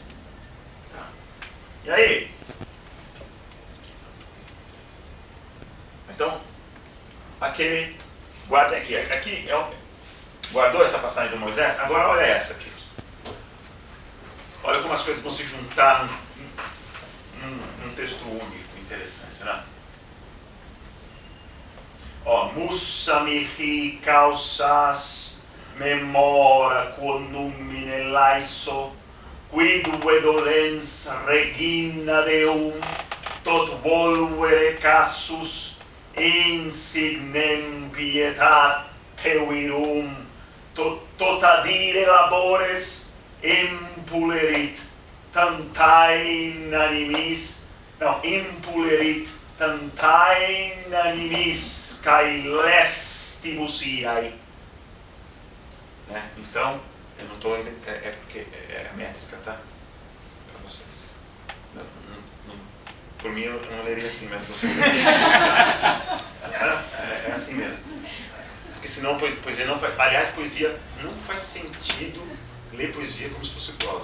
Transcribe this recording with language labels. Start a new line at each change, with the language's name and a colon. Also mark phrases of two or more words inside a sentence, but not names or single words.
Portuguese: Tá. E aí? Então, guardem aqui. Guardou essa passagem do Moisés? Agora olha essa aqui. Olha como as coisas vão se juntar único, interessante, né? Ó,
Latin: mussa mihi causas memora quo numine laiso, quid dolens regina deum, tot volvere cassus insignem pietate virum, tot adire labores impulerit tantain animis, não, impulerit tantain animis cae lestibus iai.
Portuguese: Né? Então, eu não estou... É porque é métrica, tá? Para vocês. Por mim, eu não leria assim, mas vocês... É assim mesmo. Porque senão poesia não faz... Aliás, poesia não faz sentido ler poesia como se fosse prosa.